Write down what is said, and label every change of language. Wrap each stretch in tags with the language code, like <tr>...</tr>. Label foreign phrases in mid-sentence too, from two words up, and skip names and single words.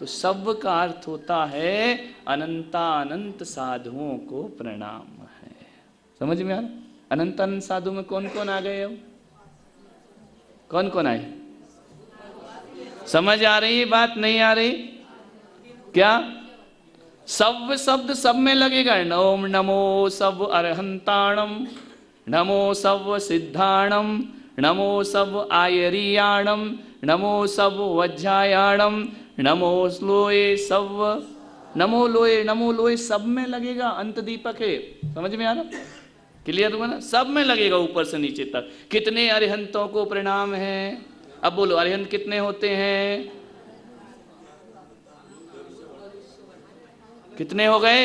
<hi>तो सब का अर्थ होता है अनंतानंत साधुओं को प्रणाम है। समझ में आ रहा? अनंत अनंत साधु में कौन कौन आ गए? अब कौन कौन आए? समझ आ रही है बात? नहीं आ रही क्या? सब शब्द सब में लगेगा।</hi> <pra>ओम नमो सब अरहंताणम, नमो सब सिद्धाणम, नमो सब आयरियाणम, नमो सब वज्रायाणम, नमो लोए सब, नमो लोए</pra> <hi>सब में लगेगा। अंत दीपक है। समझ में आ रहा? क्लियर हुआ ना? सब में लगेगा ऊपर से नीचे तक। कितने अरिहंतों को प्रणाम है? अब बोलो अरिहंत कितने होते हैं? कितने हो गए?</hi>